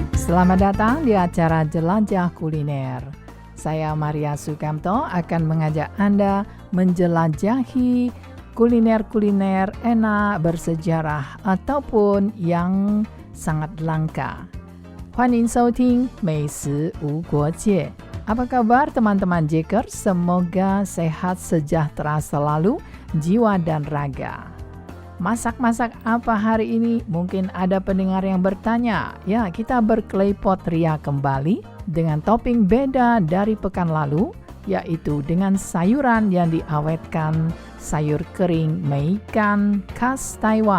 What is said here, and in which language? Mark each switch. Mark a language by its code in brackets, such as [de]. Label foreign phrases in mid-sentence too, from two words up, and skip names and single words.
[id] Selamat datang di acara Jelajah Kuliner. Saya Maria Sukamto akan mengajak Anda menjelajahi kuliner-kuliner enak, bersejarah ataupun yang sangat langka. [zh] 欢迎收听美食无国界. [id] Apa kabar teman-teman Jakers? Semoga sehat sejahtera selalu, jiwa dan raga. Masak-masak apa hari ini? Mungkin ada pendengar yang bertanya. Ya, kita berklepot ria kembali dengan topping beda dari pekan lalu, yaitu dengan sayuran yang diawetkan, sayur kering meikan khas Taiwan.